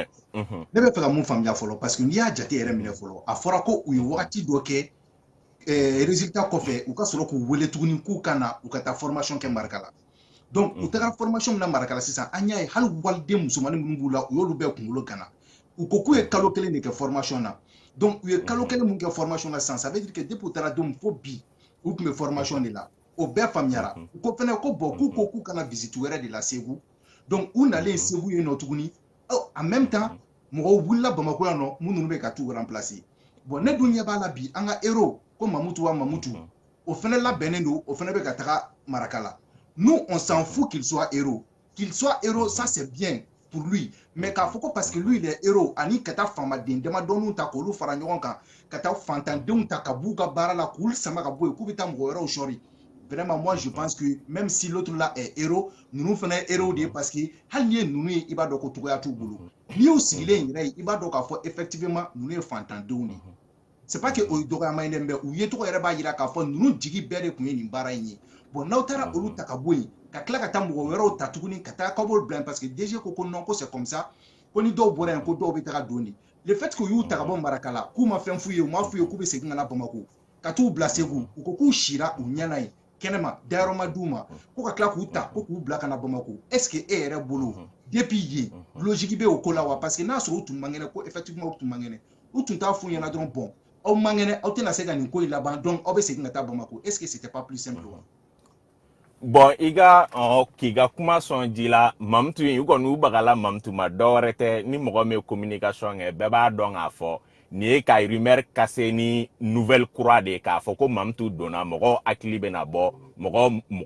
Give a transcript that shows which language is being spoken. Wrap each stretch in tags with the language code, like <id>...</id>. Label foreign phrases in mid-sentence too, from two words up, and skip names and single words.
<bm>Ne bɛ fɛ ka mun faamuya fɔlɔ</bm> <fr>parce que</fr> <bm>n'i y'a jate yɛrɛ minɛ fɔlɔ a fɔra ko u ye wagati dɔ kɛ résultat kɔfɛ u ka sɔrɔ k'u wele tuguni k'u ka na u ka taa formation kɛ Marika la donc u taara formation min na Marika la sisan an y'a ye hali waliden musomanin minnu b'u la u y'olu bɛɛ kunkolo gana u ko k'u ye kalo 1 de kɛ formation na donc u ye kalo 1 mun kɛ formation na sisan</bm> <fr>ça veut dire que depuis</fr> <bm>u taara don fo bi u tun bɛ formation de la o bɛɛ faamuyara u ko fɛnɛ ko bon k'u ko k'u kana visite wɛrɛ de la Segu donc u nalen Segu yen nɔ tuguni</bm> <fr>en même temps</fr> <bm>mɔgɔw wulila Bamako yan nɔ minnu bɛ ka t'u remplacer bon ne dun ɲɛ b'a la bi an ka héros ko Mamutu wa Mamutu o fɛnɛ labɛnnen don o fɛnɛ bɛ ka taga Maraka la</bm> <fr>nous on s'en fout qu'il soit héros ça c'est bien pour lui mais</fr> <bm>k'a fɔ ko</bm> <fr>parce que lui il est héros</fr> <bm>ani ka taa faamaden damadɔninw ta k'olu fara ɲɔgɔn kan ka taa fantandenw ta ka b'u ka baara la k'u sama ka bɔ yen k'u bɛ taa mɔgɔ wɛrɛw sɔri</bm> <fr>vraiment moi je pense que même si l'autre là est héros</fr> <bm>ninnu fana ye héros de ye</bm> <fr>parce que</fr> <bm>hali ni ye ninnu ye i b'a dɔn ko cogoya t'u bolo n'i y'u sigilen yɛrɛ ye i b'a dɔn k'a fɔ effectivement ninnu ye fantandenw de</bm> <fr>c'est pas que</fr> <bm>o ye dɔgɔyama ye dɛ mais u ye tɔgɔ yɛrɛ b'a jira k'a fɔ ninnu jigi bɛɛ de tun ye nin baara in ye bon n'aw taara olu ta ka bɔ yen ka tila ka taa mɔgɔ wɛrɛw ta tuguni ka taa kabolo bila</bm> <fr>parce que DG</fr> <bm>ko non ko</bm> <fr>c'est comme ça</fr> <bm>ko ni dɔw bɔra yan ko dɔw bɛ taga don de</bm> <fr>le fait que</fr> <bm>u y'u ta ka bɔ Maraka la k'u ma fɛn f'u ye u m'a f'u ye k'u bɛ segin ka na Bamako ka t'u bila Segu u ko k'u sira u ɲɛna yen kɛnɛma dayɔrɔ ma d'u ma ko ka tila k'u ta ko k'u bila ka na Bamako est-ce que e yɛrɛ bolo depuis yen logique bɛ o ko la wa</bm> <fr>parce que</fr> <bm>n'a sɔrɔ u tun man kɛnɛ ko effectivement u tun man kɛnɛ u tun t'a f'u ɲɛna dɔrɔn bon aw man kɛnɛ aw tɛna se ka nin ko in laban donc aw bɛ segin ka taa Bamako</bm> <fr>est-ce que c'était pas plus simple</fr> <bm>wa bon i ka k'i ka kuma sɔn ji la Mamutu in u kɔni u bagala Mamutu ma dɔwɛrɛ tɛ ni mɔgɔ min ye communication kɛ bɛɛ b'a dɔn k'a fɔ nin ye ka rumeur kase ni nouvelle kura de ye k'a fɔ ko Mamutu donna mɔgɔw hakili bɛna bɔ mɔgɔ</bm>